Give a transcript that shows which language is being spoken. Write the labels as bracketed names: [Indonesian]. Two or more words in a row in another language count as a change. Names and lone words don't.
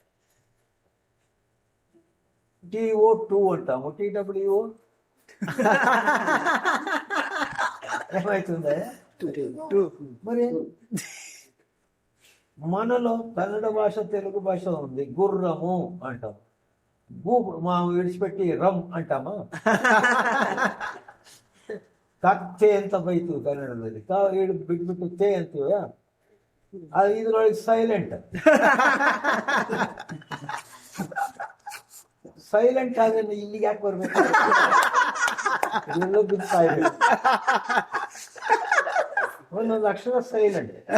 [Telugu] TO2 అంటాము, TWO ఏమవుతుందా? మరి మనలో కన్నడ భాష తెలుగు భాష ఉంది. గుర్రము అంటాం, మా విడిచిపెట్టి రమ్ అంటామా? [Kannada] ಕತ್ತೆ ಅಂತ ಬೈತು ಕನ್ನಡದಲ್ಲಿ. ಹೇಳಿ ಬಿಟ್ಬಿಟ್ಟು ತೇ ಅಂತೀವ, ಅದು ಇದ್ರೊಳಗೆ ಸೈಲೆಂಟ್. ಸೈಲೆಂಟ್ ಆದ್ರೆ ಇಲ್ಲಿಗೆ ಯಾಕೆ ಬರ್ಬೇಕು? ಎಲ್ಲೋ ಬಿದ್ದು ಸೈಲೆಂಟ್, ಒಂದೊಂದು ಅಕ್ಷರ ಸೈಲೆಂಟ್.